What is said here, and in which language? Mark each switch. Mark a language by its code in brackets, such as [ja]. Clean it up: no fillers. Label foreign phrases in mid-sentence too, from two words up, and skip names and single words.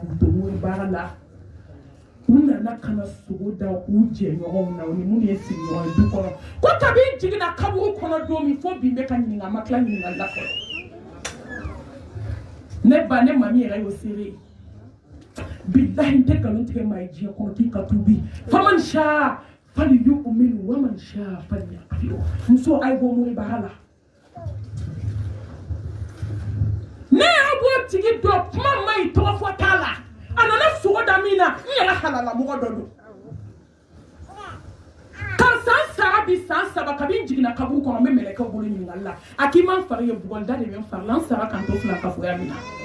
[bm] k'u to mori baara la u nana kana sogo da u jɛɲɔgɔnw na o ni minnu ye sigiɲɔgɔn ye du kɔnɔ ko kabi n jiginna kaburu kɔnɔ don min fo bi n bɛ ka ɲininka a ma tila ɲininkali la fɔlɔ ne ba ne mami yɛrɛ y'o seere billahi te kalon tigɛ maa ye diɲɛ kɔnɔ k'i ka tuubi [ar] faman sha falyu'min wa man sha falyakfur [bm] muso ay bɔ mun baara la ne y'a bɔ tigi dɔ kuma ma ɲi tɔgɔ fɔ t'a la a nana sogo da min na n yɛrɛ halala mɔgɔ dɔ don ka san sara bi san saba kabi n jiginna kaburu kɔnɔ n bɛ mɛlɛkɛw bolo ɲininkali la a k'i ma n fari ye bugɔlida de bɛ n fari la n sara kan to fila kafoya min na